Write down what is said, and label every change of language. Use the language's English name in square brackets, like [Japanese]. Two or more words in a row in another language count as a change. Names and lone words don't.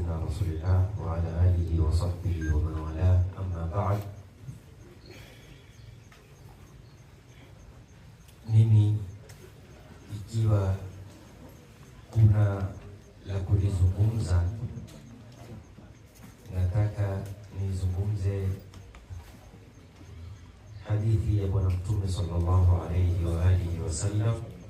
[Arabic] رسول الله وعلى آله وصحبه ومن والاه أما بعد. [Swahili] Mimi ikiwa kuna la kulizungumza, nataka nizungumze hadithi ya Bwana Mtume [Arabic] صلى الله عليه وآله وسلم